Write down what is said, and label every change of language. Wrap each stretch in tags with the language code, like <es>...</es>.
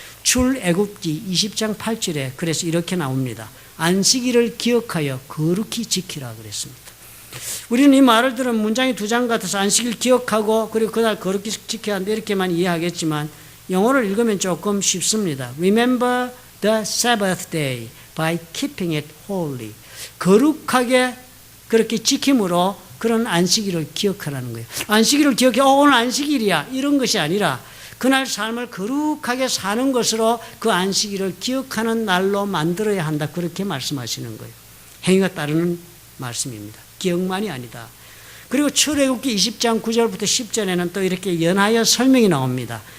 <ko>출애굽기 20장 8절에 그래서 이렇게 나옵니다. 안식일을 기억하여 거룩히 지키라 그랬습니다. 우리는 이 말을 들은 문장이 두 장 같아서 안식일 기억하고 그리고 그날 거룩히 지켜야 한다 이렇게만 이해하겠지만 영어를 읽으면 조금 쉽습니다.</ko> <en>Remember the Sabbath day by keeping it holy.</en> <ko>거룩하게 그렇게 지킴으로 그런 안식일을 기억하라는 거예요. 안식일을 기억해 오늘 안식일이야 이런 것이 아니라 그날 삶을 거룩하게 사는 것으로 그 안식일을 기억하는 날로 만들어야 한다 그렇게 말씀하시는 거예요. 행위가 따르는 말씀입니다. 기억만이 아니다. 그리고 출애굽기 20장 9절부터 10절에는 또 이렇게 연하여 설명이 나옵니다.</ko>